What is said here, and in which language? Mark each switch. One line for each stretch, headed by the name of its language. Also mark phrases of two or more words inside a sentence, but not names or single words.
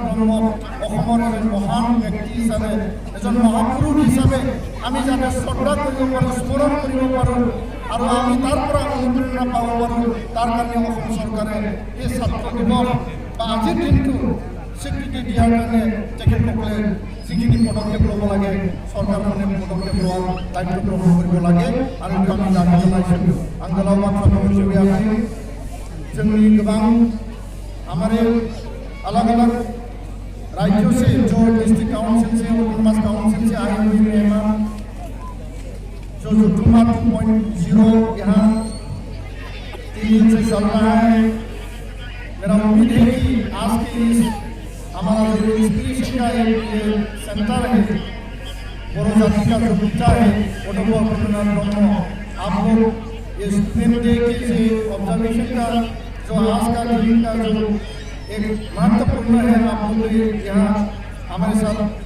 Assamese: ব্ৰহ্মক অসমৰ এজন মহান ব্যক্তি হিচাপে, এজন মহাপুৰুষ হিচাপে আমি যাতে শ্ৰদ্ধা কৰিব পাৰোঁ, স্মৰণ কৰিব পাৰোঁ আৰু আমি তাৰ পৰা অনুপ্ৰেৰণা পাব পাৰোঁ, তাৰ কাৰণে অসম চৰকাৰে এই ছাত্ৰ দিৱস বা আজিৰ দিনটো স্বীকৃতি দিয়াৰ কাৰণে তেখেতসকলে যিখিনি পদক্ষেপ ল'ব লাগে চৰকাৰখনে পদক্ষেপ লোৱাৰ দায়িত্ব গ্ৰহণ কৰিব লাগে আৰু এইটো আমি দাবী জনাইছোঁ।
Bodo: आं गोलाव बाथ्रा बुंनो लुबैयाखै। जोंनि गोबां
Hindi: हमारे अलग अलग राज्यों से जो
English: district council
Hindi: से
English: autonomous council
Hindi: से आए हुए मेहमान जो जुटुमा 2.0 यहाँ 3 दिन से चल रहा है, मेरा उम्मीद है कि आज के इस हमारा जो इंस्पिरेशन का एक सेंटर है, बड़ो जाति का जो पिता है अध्यापक उपेंद्रनाथ ब्रह्म, आप लोग ये
English: student day
Hindi: के ऑब्जर्वेशन का जो आज का दिन का जो एक महत्वपूर्ण है, आप लोग यहाँ हमारे साथ